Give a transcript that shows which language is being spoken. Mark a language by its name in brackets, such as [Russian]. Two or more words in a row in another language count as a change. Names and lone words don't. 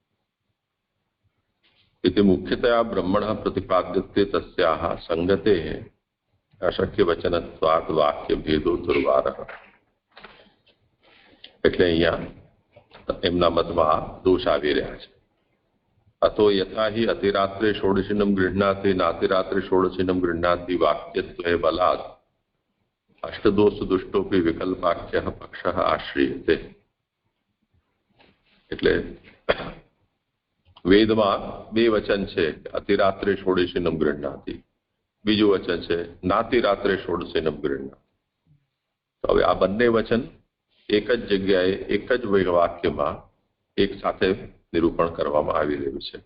[Sanskrit] એટલે મુખ્યતયા બ્રહ્મણ પ્રતિપાદ્યતે તસ્યાહ સંગતે અશક્ય વચનત્વાદ વાક્ય ભેદો દુર્વાર. [Gujarati] એટલે અહીંયા એમના મતમાં દોષ આવી રહ્યા છે. [Sanskrit] अतो यथा ही अतिरात्रे षोडशिनम गृह्णाति नातिरात्रे षोडशिनम गृह्णाति वाक्यत्वे बलात् अष्टदोष दुष्टोपि विकल्पाख्य पक्ष आश्रियते. [Gujarati] એટલે વેદમાં બે વચન છે, [Sanskrit] અતિરાત્રે ષોડશીનમ ગૃહ્ણાતિ, [Gujarati] બીજું વચન છે [Sanskrit] નાતિરાત્રે ષોડશીનમ ગૃહ્ણાતિ. [Gujarati] તો હવે આ બંને વચન એક જ જગ્યાએ એક જ વાક્યમાં એક સાથે નિરૂપણ કરવામાં આવી રહ્યું છે.